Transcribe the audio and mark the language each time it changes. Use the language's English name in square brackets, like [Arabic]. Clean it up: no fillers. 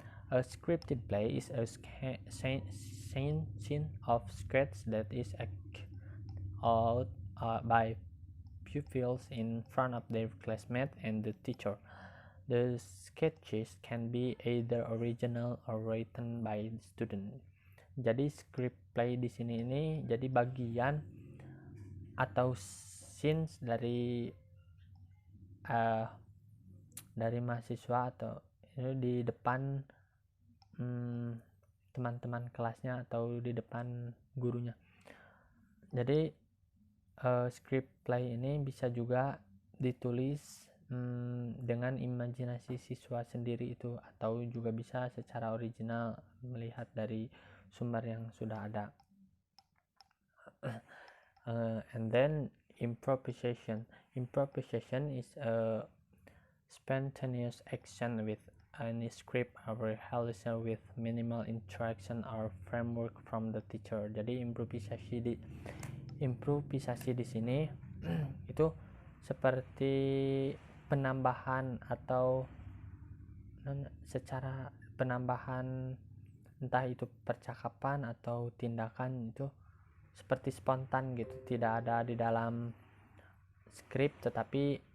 [English] A scripted play is a scene of sketches that is acted out by pupils in front of their classmates and the teacher. The sketches can be either original or written by the student. [Indonesian] Jadi script play di sini ini jadi bagian atau scenes dari mahasiswa atau di depan teman-teman kelasnya atau di depan gurunya. Jadi script play ini bisa juga ditulis dengan imajinasi siswa sendiri itu, atau juga bisa secara original melihat dari sumber yang sudah ada. [English] And then improvisation is a spontaneous action with any script or rehearsal with minimal interaction or framework from the teacher. [Indonesian] Jadi improvisasi di sini itu seperti penambahan atau secara penambahan entah itu percakapan atau tindakan itu seperti spontan gitu, tidak ada di dalam skrip tetapi